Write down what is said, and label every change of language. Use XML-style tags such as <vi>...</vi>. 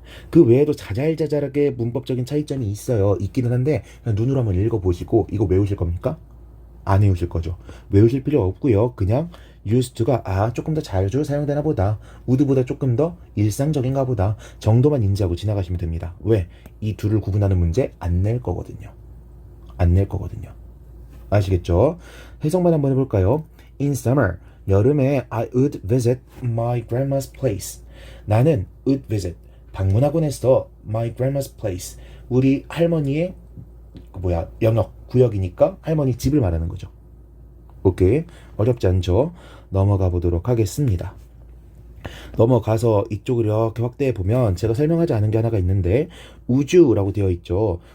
<ko>그 외에도 자잘자잘하게 문법적인 차이점이 있기는 한데 그냥 눈으로 한번 읽어보시고 이거 외우실 겁니까? 안 외우실 거죠. 외우실 필요 없고요. 그냥 used가 조금 더 자주 사용되나 보다, would보다 조금 더 일상적인가 보다 정도만 인지하고 지나가시면 됩니다. 왜? 이 둘을 구분하는 문제 안 낼 거거든요. 아시겠죠? 해석만 한번 해볼까요?</ko> <en>In summer,</en> <ko>여름에</ko> <en>I would visit my grandma's place.</en> <ko>나는</ko> <en>would visit,</en> <ko>방문하곤 했어.</ko> <en>my grandma's place,</en> <ko>우리 할머니의 영역, 구역이니까 할머니 집을 말하는 거죠. 오케이, 어렵지 않죠? 넘어가 보도록 하겠습니다. 넘어가서 이쪽을 이렇게 확대해 보면 제가 설명하지 않은 게 하나가 있는데 우주라고 되어 있죠.</ko>